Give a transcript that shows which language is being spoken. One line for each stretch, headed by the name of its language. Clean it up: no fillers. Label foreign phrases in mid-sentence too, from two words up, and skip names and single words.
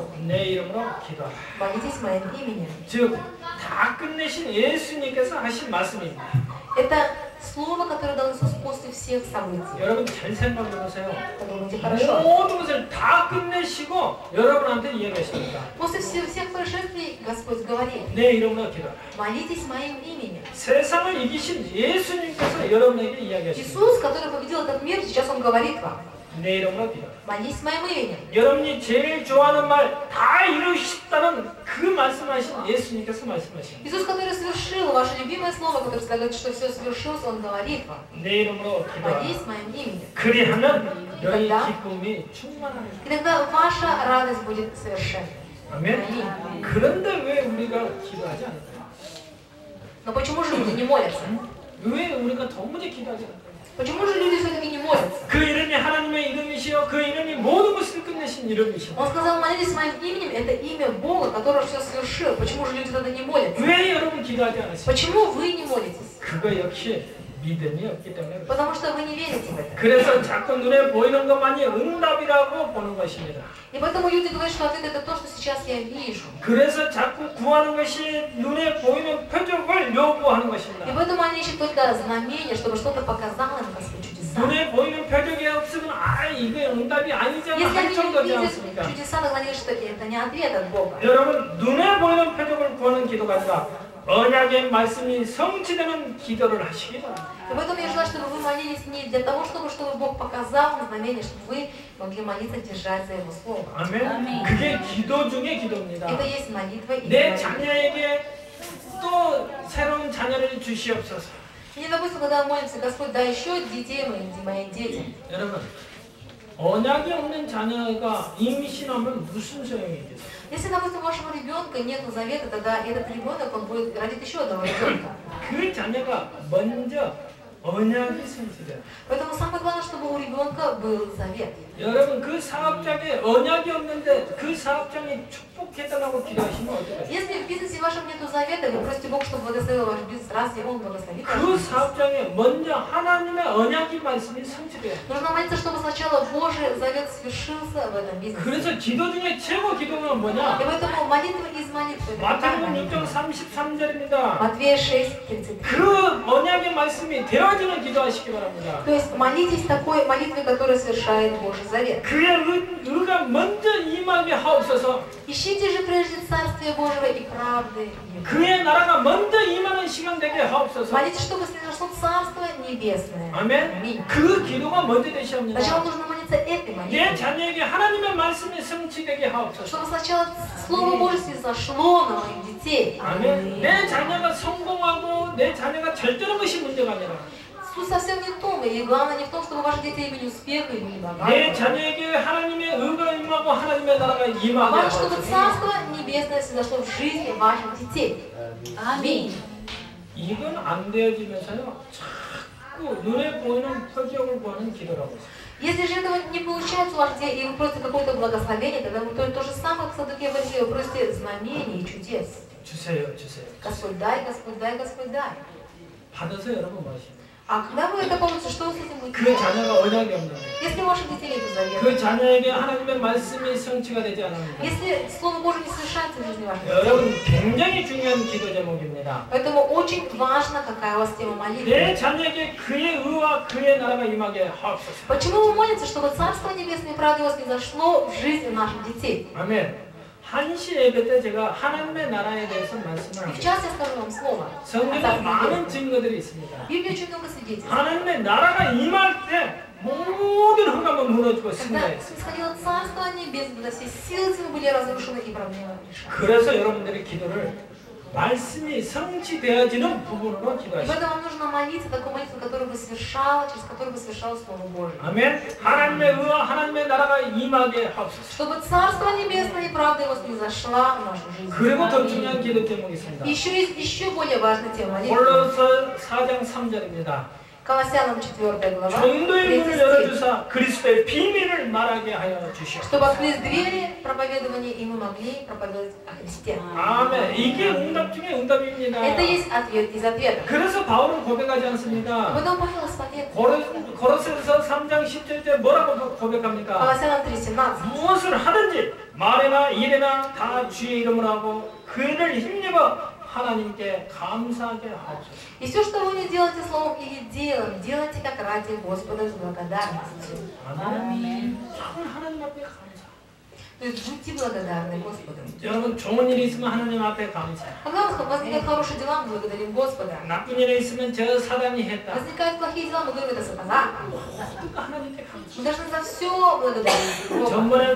Korean: 내 이름으로 기도하라.
Russian: Молитесь моим именем.
Korean: 즉, 다 끝내신 예수님께서 하신 말씀입니다.
Russian: Это слово, которое дал Иисус после всех событий.
Korean: 여러분 잘 생각해 보세요.
Russian: Подумайте хорошо.
Korean: 모든 것을 다 끝내시고 여러분한테 이야기하십니다.
Russian: После всех происшествий Господь говорит:
Korean: 내 이름으로 기도하라.
Russian: молитесь моим именем.
Korean: 세상을 이기신 예수님께서 여러분에게 이야기하십니다.
Russian: Иисус, который победил этот мир, сейчас Он говорит вам:
Korean: 내 이름으로 기도하라.
Russian: молитесь моим именем.
Korean: 여러분이 제일 좋아하는 말 다 이루셨다는 그 말씀하신 예수님께서 말씀하십니다.
Russian: Иисус, который совершил ваше любимое слово, которое всегда говорит, что все свершилось, Он говорит вам:
Korean: 내 이름으로 기도하라.
Russian: молитесь моим именем.
Korean: 그리하면 너희 기쁨이 충만하리라.
Russian: И тогда ваша радость будет совершенной.
Korean: 아멘. 그런데 왜 우리가 기도하지 않을까요?
Russian: Но почему же люди не молятся?
Korean: 왜 우리가 도무지 기도하지 않을까요?
Russian: Почему же люди все-таки не молятся?
Korean: 그 이름이 하나님의 이름이시여 그 이름이 모든 것을 끝내신 이름이시여.
Russian: Он сказал: молитесь моим именем, это имя Бога, который все совершил. Почему же люди тогда не молятся?
Korean: 왜 여러분 기도하지 않으세요?
Russian: Почему вы не молитесь?
Korean: 그거 역시 믿음이 없기 때문에 그래요.
Russian: Потому что вы не верите в это.
Korean: 그래서 자꾸 눈에 보이는 것만이 응답이라고 보는 것입니다.
Russian: И поэтому люди говорят, что ответ это то, что сейчас я вижу.
Korean: 그래서 자꾸 구하는 것이 눈에 보이는 표적을 요구하는
Russian: И
Korean: 것입니다.
Russian: поэтому они ищут только знамения, чтобы что-то показало им Господь чудеса.
Korean: 눈에 보이는 표적이 없으면 이게 응답이 아니잖아
Russian: Если
Korean: 할
Russian: они не
Korean: 정도지
Russian: видят
Korean: 않습니까?
Russian: чудеса, тогда они говорят, что это не ответ от Бога.
Korean: 여러분 눈에 보이는 표적을 구하는 기도가 아니라 언약의 말씀이 성취되는 기도를 하시기 바랍니다.
Russian: И поэтому я желаю, чтобы вы молились не для того, чтобы Бог показал на знамение, чтобы вы могли молиться, держать за Его Слово.
Korean: 아멘. 그게 기도 중에 기도입니다.
Russian: Это есть молитва и
Korean: 내
Russian: молитва.
Korean: 자녀에게 또 새로운 자녀를 주시옵소서.
Russian: И, допустим, когда мы молимся, Господь, дай еще детей моим детям.
Korean: 여러분, 언약이 없는 자녀가 임신하면 무슨 소용이 있겠어요?
Russian: Если, допустим, у вашего ребенка нет завета, тогда этот ребенок, он будет родить еще одного ребенка.
Korean: 그 자녀가 먼저 언약이 성취돼요.
Russian: Поэтому самое главное, чтобы у ребенка был завет.
Korean: 여러분 그 사업장에 언약이 없는데 그 사업장이 축복해달라고 기도하시면 어떡해요?
Russian: Если в бизнесе вашем нет завета, вы просите Бога, чтобы благословил ваш бизнес, разве Он благословит ваш
Korean: 그
Russian: бизнес?
Korean: 사업장에 먼저 하나님의 언약이 말씀이 성취돼요.
Russian: Нужно молиться, чтобы сначала Божий завет свершился в этом бизнесе.
Korean: 그래서 기도 중에 최고 기도가 뭐냐?
Russian: И поэтому молитва из молитвы.
Korean: 마태복음 6장 33절입니다.
Russian: Матвея 6:33.
Korean: 그 언약의 말씀이 되어지는 기도하시기 바랍니다.
Russian: То есть молитесь такой молитвой, которая совершает Божий завет.
Korean: 그의 의가 먼저 임하게 하옵소서.
Russian: Ищите же прежде Царствия Божьего и правды Его.
Korean: 그의 나라가 먼저 임하는 시간 되게 하옵소서.
Russian: Молитесь, чтобы снизошло Царство Небесное.
Korean: 아멘.
Russian: Аминь.
Korean: 그 기도가 먼저 되시옵니다.
Russian: Сначала нужно молиться этой
Korean: 내
Russian: молитвой.
Korean: 자녀에게 하나님의 말씀이 성취되게 하옵소서.
Russian: Чтобы сначала Слово Божье снизошло на моих детей.
Korean: 아멘. 내 자녀가 성공하고 내 자녀가 잘 되는 것이 문제가 아니라
Russian: Суть совсем не в том, и главное не в том, чтобы ваши дети имели успех и были
Korean: 내
Russian: богаты.
Korean: 자녀에게 하나님의 의가 임하고 하나님의 나라가
Russian: А
Korean: 임하게
Russian: важно, чтобы
Korean: 하옵소서.
Russian: Царство Небесное снизошло в жизни ваших детей. Аминь.
Korean: 이건 안 되어지면서요. 자꾸 눈에 보이는 표적을 구하는 기도라고 했어요.
Russian: Если же этого не получается у вас, и вы просите какое-то благословение, тогда вы то же самое, к Садуке Варье, вы просите знамений и чудес.
Korean: 주세요, 주세요.
Russian: Господь дай, Господь дай, Господь дай.
Korean: 받아서 여러분 뭐 하시죠?
Russian: А когда вы это получите, что вы с этим будете
Korean: 그
Russian: делать?
Korean: 자녀가 언약이 없는데
Russian: Если у ваших детей нет завета,
Korean: 그 자녀에게 하나님의 말씀이 성취가 되지 않습니다.
Russian: если Слово Божие не совершается в жизни ваших детей,
Korean: 여러분 굉장히 중요한 기도 제목입니다.
Russian: поэтому очень важно, какая у вас тема молитвы.
Korean: 내 자녀에게 그의 의와 그의 나라가 임하게 하옵소서.
Russian: Почему вы молитесь, чтобы Царство Небесное и правда у вас не зашло в жизнь наших детей?
Korean: 아멘. 한시 예배 때 제가 하나님의 나라에 대해서 말씀을
Russian: И в
Korean: 합니다.
Russian: частности, я скажу вам слово.
Korean: 성경에 많은 증거들이 있습니다.
Russian: В Библии очень много свидетельств.
Korean: 하나님의 나라가 임할 때 모든 흑암은 무너지고
Russian: Когда
Korean: 승리했어요.
Russian: исходило Царство Небесное, когда все силы тьмы были разрушены и проблемы решены.
Korean: 그래서 여러분들의 기도를 말씀이 성취되어지는 부분으로
Russian: И
Korean: 기도하시죠.
Russian: поэтому вам нужно молиться такой молитвой, которая бы совершала, через которую бы совершало Слово Божие.
Korean: 아멘. 하나님의 의와 하나님의 나라가 임하게 하옵소서.
Russian: Чтобы Царство Небесное и правда Его снизошла в нашу жизнь.
Korean: 그리고 더 중요한 기도 제목이 있습니다.
Russian: Еще есть еще более важная тема молитвы.
Korean: 골로새 4장 3절입니다.
Russian: Колоссянам 4 глава,
Korean: 전도의
Russian: 3
Korean: 문을
Russian: стих.
Korean: 열어주사 그리스도의 비밀을 말하게 하여 주시옵소서.
Russian: Чтобы открыть двери проповедования, и мы могли проповедовать о Христе.
Korean: 아멘. 이게 응답 중에 응답입니다.
Russian: Это есть ответ из ответа.
Korean: 그래서 바울은 고백하지 않습니다.
Russian: Потом Павел исповедует.
Korean: 고로새서 3장 10절에 뭐라고 고백합니까?
Russian: Колоссянам 3:17.
Korean: 무엇을 하든지 말이나 일이나 다 주의 이름으로 하고 그를 힘입어 하나님께 감사하게 하옵소서.
Russian: И все, что вы не делаете словом или делом, делайте как ради Господа с благодарностью.
Korean: 아멘. 하나님 앞에 감사.
Russian: То есть будьте благодарны Господу.
Korean: 여러분 좋은 일이 있으면 하나님 앞에 감사.
Russian: Когда у вас возникают хорошие дела, мы благодарим Господа.
Korean: 나쁜 일이 있으면 저 사단이 했다.
Russian: Возникают плохие дела, мы говорим, это сатана.
Korean: 그러니까 하나님께 감사.
Russian: Мы должны за все благодарить Бога.